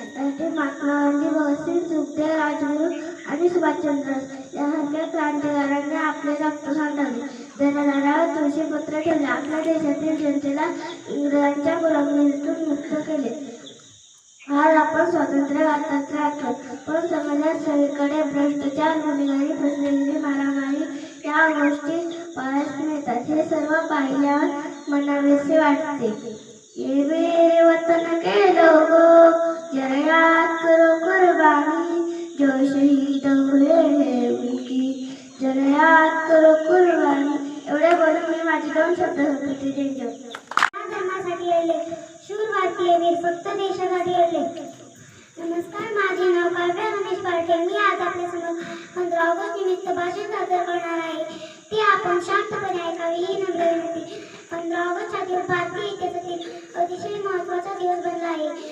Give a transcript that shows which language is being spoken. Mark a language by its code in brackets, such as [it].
[mr] त्यासाठी महात्मा गांधी, भगतसिंग, सुखदेव, राजगुरू आणि सुभाषचंद्र यासारख्या क्रांतिकारकांनी आपले रक्त सांडवले, जनावरांवर तुळशीपत्र ठेवले, आपल्या देशातील जनतेला इंग्रजांच्या गुलामीतून मुक्त केले. आज आपण स्वातंत्र्य भारताचा आठवत, पण समाजात सगळीकडे भ्रष्टाचार, गुन्हेगारी, फसवेगिरी, मारामारी या गोष्टी पाहायला मिळतात. हे सर्व पाहिल्यावर मनाविसे वाटते. [hi] ये मेरे वतन के लोगों जरा याद करो कुर्बानी जो शहीद हुए हैं उनकी, जरा याद करो कुर्बानी. [mr] एवढे बोलून मी माझे 2 शब्द संपवते. धर्मासाठी लढले शूर भारतीय वीर फक्त देशासाठी लढले. नमस्कार, माझे नाव काव्या रमेश पारखे. मी आज आपल्यासमोर 15 ऑगस्ट निमित्त भाषण सादर करणार आहे. ते आपण शांतपणे ऐकावे ही नम्र विनंती. 15 ऑगस्ट हा दिवस भारतीय इतिहासातील अतिशय महत्त्वाचा दिवस बनला आहे.